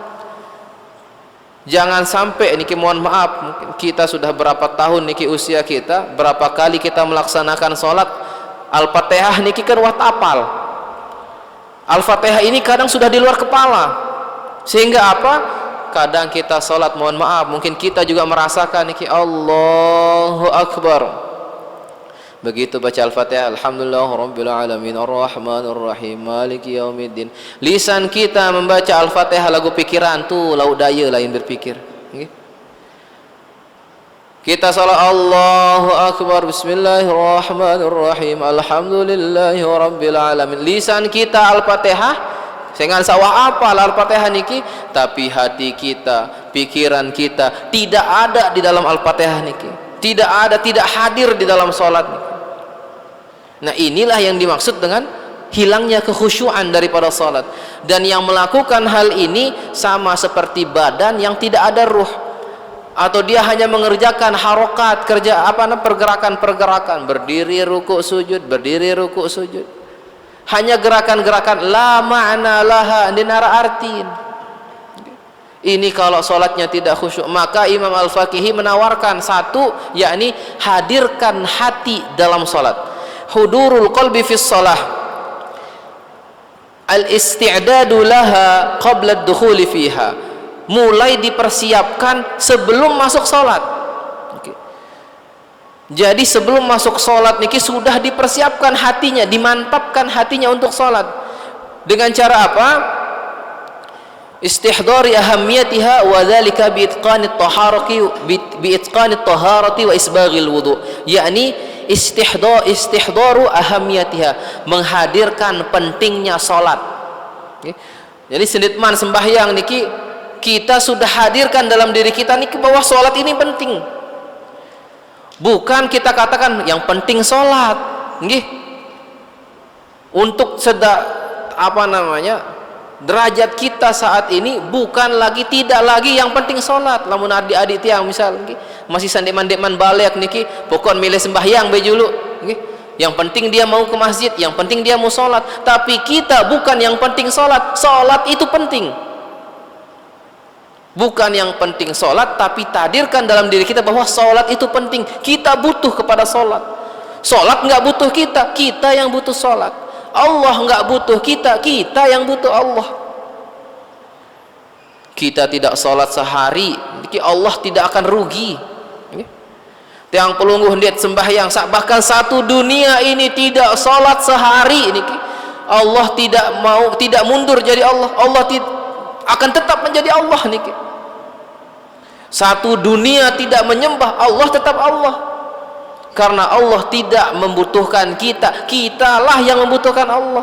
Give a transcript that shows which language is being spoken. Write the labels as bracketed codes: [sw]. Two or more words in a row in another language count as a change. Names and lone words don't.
[id] Jangan sampai niki, mohon maaf, mungkin kita sudah berapa tahun niki usia kita, berapa kali kita melaksanakan sholat, Al-Fatihah niki kan wat apal. Al-Fatihah ini kadang sudah di luar kepala, sehingga apa? Kadang kita sholat, mohon maaf, mungkin kita juga merasakan niki [ar] الله أكبر. [id] Begitu baca Al-Fatihah, [ar] الحمد لله رب العالمين الرحمن الرحيم مالك يوم الدين, [id] lisan kita membaca Al-Fatihah lagu pikiran tuh laut daya lain berpikir. Kita salat [ar] الله أكبر بسم الله الرحمن الرحيم الحمد لله رب العالمين, [id] lisan kita Al-Fatihah, jangan sawah apa Al-Fatihah niki, tapi hati kita, pikiran kita tidak ada di dalam Al-Fatihah niki, tidak hadir di dalam salat niki. Nah, inilah yang dimaksud dengan hilangnya kekhusyuan daripada salat. Dan yang melakukan hal ini sama seperti badan yang tidak ada ruh, atau dia hanya mengerjakan harokat, pergerakan, berdiri ruku sujud, hanya gerakan-gerakan [ar] لا معنى لها, [id] dinara artiin. Ini kalau salatnya tidak khusyuk, maka Imam Al-Faqihi menawarkan satu, yakni hadirkan hati dalam salat. [ar] حضور القلب في الصلاة، الاستعداد لها قبل الدخول فيها, [id] mulai dipersiapkan sebelum masuk salat. Jadi sebelum masuk salat niki sudah dipersiapkan hatinya, dimantapkan hatinya untuk salat. Dengan cara apa? [ar] استحضار أهميتها وذلك بإتقان الطهارة وإسباغ الوضوء, yakni استحضار أهميتها, [id] menghadirkan pentingnya salat. Jadi senditman sembahyang niki kita sudah hadirkan dalam diri kita niki bahwa salat ini penting. Bukan kita katakan yang penting salat, nggih. Untuk derajat kita saat ini tidak lagi yang penting salat. [sas] Lamun adik-adik tiang misal nggih, masih sandeman-deman balik niki, pokok milih sembahyang bae dulu nggih. [id] Yang penting dia mau ke masjid, yang penting dia mau salat. Tapi kita bukan yang penting salat. Salat itu penting. Bukan yang penting salat, tapi tadirkan dalam diri kita bahwa salat itu penting. Kita butuh kepada salat. Salat enggak butuh kita, kita yang butuh salat. Allah enggak butuh kita, kita yang butuh Allah. Kita tidak salat sehari, Allah tidak akan rugi. [sas] Tiang pelungguh diet sembahyang, [id] bahkan satu dunia ini tidak salat sehari ini, Allah tidak mundur jadi Allah. Allah akan tetap menjadi Allah niki. Satu dunia tidak menyembah, Allah tetap Allah. Karena Allah tidak membutuhkan kita, kitalah yang membutuhkan Allah.